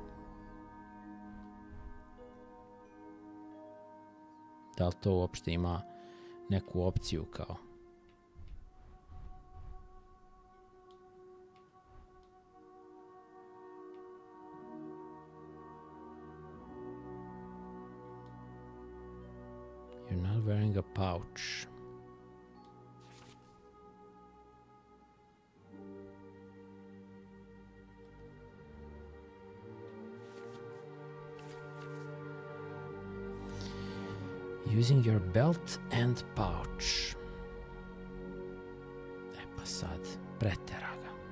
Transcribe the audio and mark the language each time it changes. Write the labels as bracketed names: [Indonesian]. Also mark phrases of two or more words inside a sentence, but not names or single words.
[Serbian] Da li to uopšte ima neku opciju kao? [English] You're not wearing a pouch. Using your belt and pouch. [Serbian] Pa sad, pretera ga.